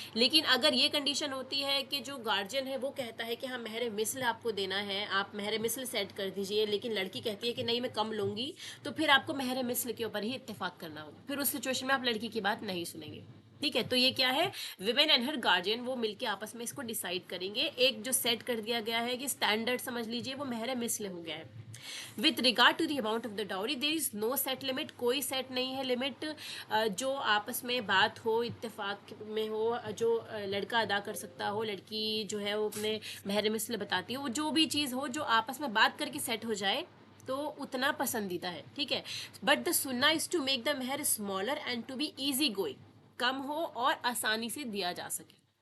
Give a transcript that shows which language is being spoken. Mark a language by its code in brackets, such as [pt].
[ur] لیکن اگر یہ کنڈیشن ہوتی ہے کہ جو گارجین ہے وہ کہتا ہے کہ ہاں مہر مثل آپ کو دینا ہے، آپ مہر مثل سیٹ کر دیجئے، لیکن لڑکی کہتی ہے کہ نہیں میں کم لوں گی، تو پھر آپ کو مہر مثل کے اوپر ہی اتفاق کرنا ہوگا. پھر اس سچویشن میں آپ لڑکی کی بات نہیں سنیں گے. ٹھیک ہے. تو یہ کیا ہے، [en] women and her guardian [ur] وہ مل کے آپس میں اس کو ڈیسائیڈ کریں گے. ایک جو سیٹ کر دیا گیا ہے کہ اسٹینڈرڈ سمجھ لیجئے وہ مہر مثل ہو گیا ہے. [en] with regard to the amount of the dowry there is no set limit. [ur] کوئی سیٹ نہیں ہے لمٹ. جو آپس میں بات ہو، اتفاق میں ہو، جو لڑکا ادا کر سکتا ہو، لڑکی جو ہے وہ اپنے مہر مثل بتاتی ہو، وہ جو بھی چیز ہو جو آپس میں بات کر کے سیٹ ہو جائے تو اتنا پسندیدہ ہے. ٹھیک ہے. [en] but the سننا is to make the مہر smaller and to be easy going, [ur] کم ہو اور آسانی سے دیا جا سکے.